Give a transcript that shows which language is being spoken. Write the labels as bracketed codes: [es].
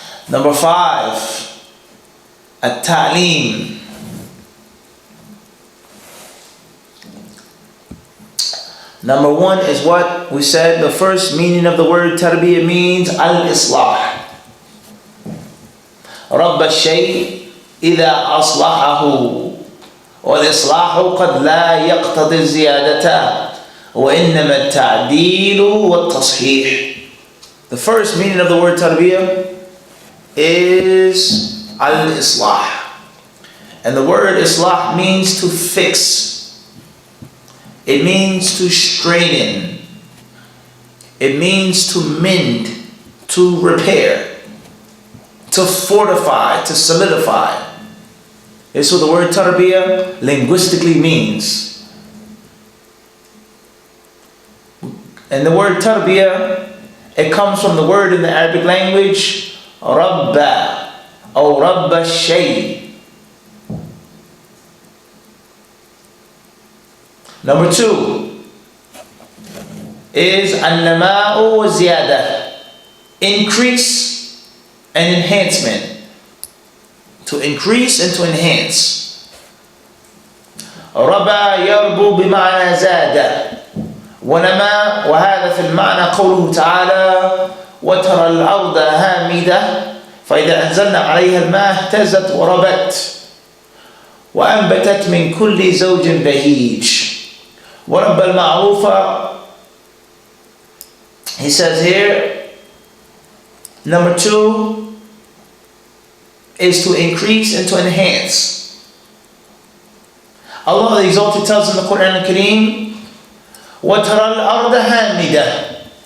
[en] Number five, at-Ta'lim. Number one is what we said, the first meaning of the word Tarbiyah means al-Islah. [ar] رب الشيء إذا أصلحه والإصلاح قد لا يقتضي الزيادة وإنما التعديل والتصحيح. [en] The first meaning of the word Tarbiyah is al-Islah. And the word Islah means to fix. It means to straighten. It means to mend, to repair, to fortify, to solidify. This is what the word Tarbiyah linguistically means. And the word Tarbiyah, it comes from the word in the Arabic language, Rabba, or Rabba Shay. Number two is An-Nama'u wa Ziyada, increase and enhancement. To increase and to enhance. [ar] ربا يربو بمعنى زاد ونما وهذا في المعنى قوله تعالى وترى الأرض هامدة فإذا أنزلنا عليها الماء اهتزت وربت وأنبتت من كل زوج بهيج ورب المعروف. [en] He says here, number two is to increase and to enhance. Allah the Exalted tells in the Quran al-Kareem, [ar] وَتَرَى الْأَرْضَ هَامِدَةً.